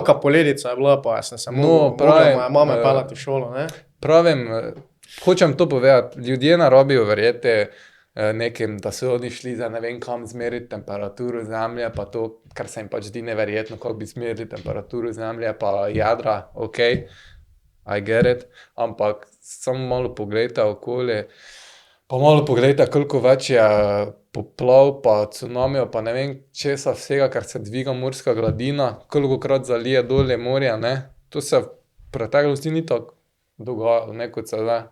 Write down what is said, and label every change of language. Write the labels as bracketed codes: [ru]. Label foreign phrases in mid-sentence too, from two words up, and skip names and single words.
[sl] kakšna poledica je bila, pa jaz sem samo No, pravim, moja mama eh, pelati v šolo, ne. Pravim, hočem to povedati, ljudje ne rabijo verjeti nekim, da so oni šli za ne vem kam zmeriti temperaturo zemlje, pa to, kar se jim pač zdi neverjetno, kako bi zmerili temperaturo zemlje, pa jedra, ok, [en] I get it, [sl] ampak samo malo pogledajte okolje, pa malo pogledajte, koliko več je poplav, pa cunamijo, pa ne vem česa vsega, ker se dviga morska gladina, kolikokrat zalije dolje morje, ne, to se v preteklosti ni tako dogajalo, ne kot se zdaj.